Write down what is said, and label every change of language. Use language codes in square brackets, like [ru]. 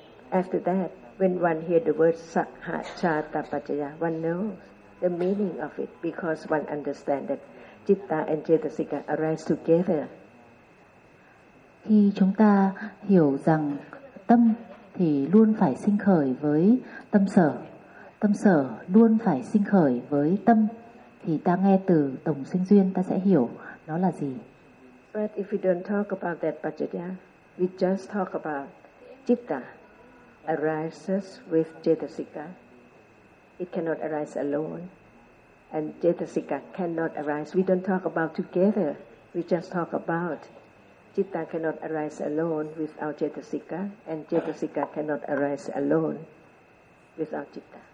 [en] After that, when one hears the word sahajata pajjaya, one knows the meaning of it because one understands that citta and cetasika arise together. [vi] Khi chúng ta hiểu rằng tâm thì luôn phải sinh khởi với tâm sở luôn phải sinh khởi với tâm, thì ta nghe từ đồng sinh duyên ta sẽ hiểu nó là gì. [en] But if we don't talk about that Pajjaya, we just talk about citta arises with cetasika. It cannot arise alone, and cetasika cannot arise. We don't talk about together. We just talk about citta cannot arise alone without cetasika, and cetasika cannot arise alone without citta.